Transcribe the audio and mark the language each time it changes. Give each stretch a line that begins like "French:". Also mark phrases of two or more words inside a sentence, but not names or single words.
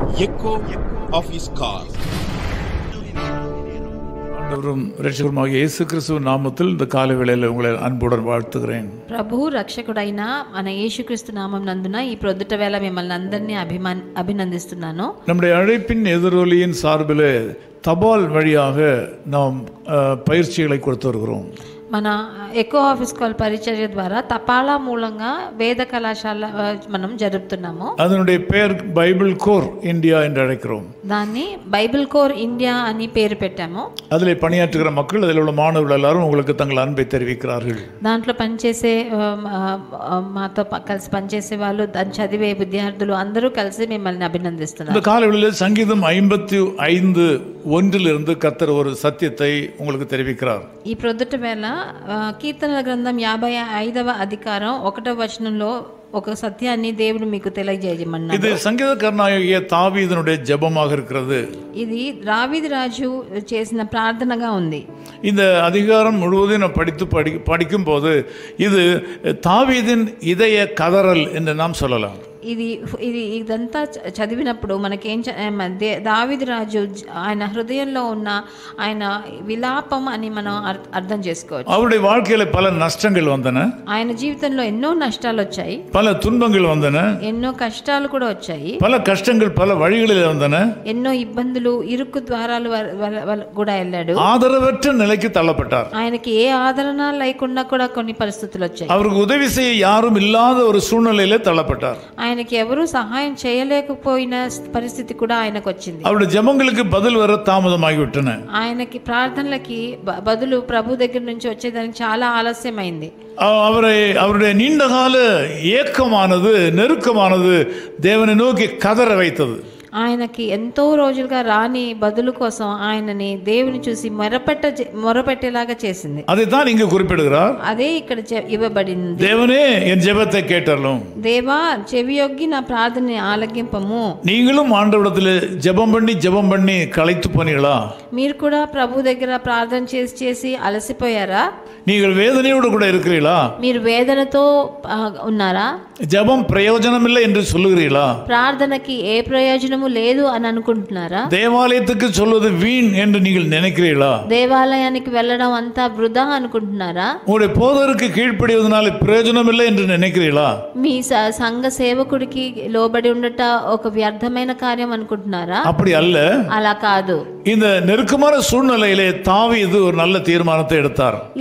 English: echo of his call.
Tamil: ஆண்டவரும் இரட்சகருமாகிய இயேசு கிறிஸ்துவின் நாமத்தில் இந்த காலை வேளையில் உங்களை அன்புடன் வாழ்த்துகிறேன்.
Telugu: ప్రభు రక్షకుడైన మన యేసుక్రీస్తు నామం నందున ఈ ప్రొద్దుట వేళ మిమ్మల్ని అందరినీ అభినందిస్తున్నాను.
Tamil: நம்முடைய அழைப்பின் எதிரொலியின் சார்பில் தபால் வழியாக நாம் பயிற்சிகளை கொடுத்து வருகிறோம்.
Telugu: మన
English: echo of his call
Telugu: పరిచర్య ద్వారా తపాలా మూలంగా వేద కళాశాల మనం జరుపుతున్నాము.
Tamil: அதனுடைய பெயர் பைபிள் கோர் இந்தியா என்று அழைக்கிறோம்.
Telugu: దాన్ని బైబిల్ కోర్ ఇండియా అని పేరు పెట్టాము.
Tamil: அதில் பணியாற்றுகிற மக்கள், அதில் உள்ள மாணவர்கள் எல்லாரும் உங்களுக்கு தங்கள் அன்பை தெரிவிக்கிறார்கள்.
Telugu: దాంట్లో పనిచేసే మాతో కలిసి పనిచేసే వాళ్ళు, దాన్ని చదివే విద్యార్థులు అందరూ కలిసి మిమ్మల్ని అభినందిస్తున్నారు.
Tamil: இந்த காலைகளில் சங்கீதம் 55:1 கர்த்தர் ஒரு சத்தியத்தை உங்களுக்கு தெரிவிக்கிறார்.
Telugu: ఈ ప్రొద్దుట వేళ కీర్తనల గ్రంథం 55వ అధికారం 1వ వచనంలో ఒక సత్యాన్ని దేవుడు మీకు తెలియజేయమన్నాడు.
Tamil: இது சங்கீதக்காரனாகிய தாவீதினுடைய ஜெபமாக இருக்கிறது.
Telugu: ఇది దావీదు రాజు చేసిన ప్రార్థనగా ఉంది.
Tamil: இந்த அதிகாரம் முழுவதும் நான் படிக்கும் போது இது தாவீதின் இதய கதறல் என்று நாம் சொல்லலாம்.
Telugu: ఇదంతా చదివినప్పుడు మనకేం దావీదు రాజు ఆయన హృదయంలో ఉన్న ఆయన విలాపం అని మనం అర్థం చేసుకోవచ్చు.
Tamil: அவருடைய வாழ்க்கையில பல நஷ்டங்கள் வந்தன.
Telugu: ఆయన జీవితంలో ఎన్నో నష్టాలు వచ్చాయి,
Tamil: பல துன்பங்கள் வந்தன,
Telugu: ఎన్నో కష్టాలు కూడా వచ్చాయి,
Tamil: பல కష్టங்கள் பல வழிகளில் வந்தன,
Telugu: ఎన్నో ఇబ్బందులు, ఇరుకు ద్వారాలు కూడా వెళ్ళాడు.
Tamil: ஆதரவற்ற நிலைக்கு தள்ளப்பட்டார்.
Telugu: ఆయనకి ఏ ఆదరణ లేకుండా కూడా కొన్ని పరిస్థితులు వచ్చాయి.
Tamil: அவருக்கு உதவி செய்ய யாரும் இல்லாத ஒரு சூழ்நிலையில தள்ளப்பட்டார்.
Telugu: ఆయనకి ఎవరు సహాయం చేయలేకపోయిన పరిస్థితి కూడా ఆయనకు వచ్చింది.
Tamil: அவருடைய ஜெபங்களுக்கு பதில் வர தாமதமாகிவிட்டன.
Telugu: ఆయనకి ప్రార్థనలకి బదులు ప్రభు దగ్గర నుంచి వచ్చేదానికి చాలా ఆలస్యమైంది.
Tamil: அவருடைய நீண்டகால ஏக்கமானது, நெருக்கமானது தேவனை நோக்கி கதற வைத்தது.
Telugu: ఆయనకి ఎంతో రోజులుగా రాని బదులు కోసం ఆయనని దేవుని చూసి మొరపెట్టేలాగా చేసింది.
Tamil: అதைத்தான் இங்கு குறிப்பிடுகிறார்.
Telugu: అదే ఇక్కడ ఇవ్వబడింది.
Tamil: தேவனே என் ஜெபத்தை கேட்டருளும்.
Telugu: దేవా చెవియొగ్గి నా ప్రార్థనని ఆలకింపము.
Tamil: நீங்களும் ஆண்டவரிடத்தில் ஜெபம் பண்ணி களைத்து போனீங்களா?
Telugu: మీరు కూడా ప్రభు దగ్గర ప్రార్థన చేసి అలసిపోయారా?
Tamil: நீங்கள் வேதனையோடு கூட இருக்கிறீர்களா?
Telugu: మీరు వేదనతో ఉన్నారా?
Tamil: ஜெபம் பிரயோஜனம் இல்லை என்று சொல்லுகிறீர்களா?
Telugu: ప్రార్థనకి ఏ ప్రయోజనము లేదు అని అనుకుంటున్నారా?
Tamil: దేవాలయத்துக்கு சொல்வது வீண் என்று நீங்கள் நினைக்கிறீர்களா?
Telugu: దేవాలయానికి వెళ్ళడం అంతా వృధా అనుకుంటున్నారా?
Tamil: உங்களுடைய போதருக்கு கீழ்ப்படிவதனால பிரயோஜனம் இல்லை என்று நினைக்கிறீர்களா?
Telugu: మీ సంఘ సేవకుడికి లోబడి ఉండట ఒక వ్యర్థమైన కార్యం అనుకుంటున్నారా?
Tamil: அப்படி அல்ல.
Telugu: అలా కాదు.
Tamil: இந்த நெருக்கமான சூழ்நிலையிலே தாவீது ஒரு நல்ல தீர்மானத்தை எடுத்தார்.